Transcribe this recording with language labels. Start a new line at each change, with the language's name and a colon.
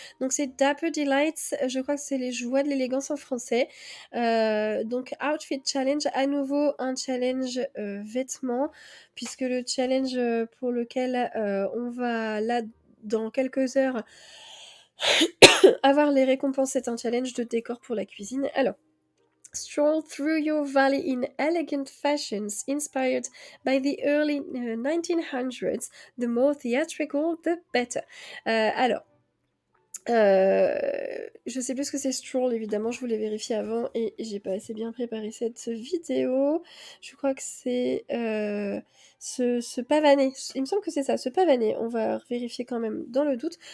French: Donc c'est Dapper Delights, je crois que c'est les joies de l'élégance en français. Donc Outfit Challenge, à nouveau un challenge, vêtements, puisque le challenge, pour lequel, on va là, dans quelques heures, avoir les récompenses, c'est un challenge de décor pour la cuisine. Alors,
English: stroll through your valley in elegant fashions inspired by the early 1900s. The more theatrical, the better.
French: Alors, je sais plus ce que c'est stroll, évidemment, je voulais vérifier avant et j'ai pas assez bien préparé cette vidéo. Je crois que c'est se pavaner. Il me semble que c'est ça, se pavaner. On va vérifier quand même dans le doute.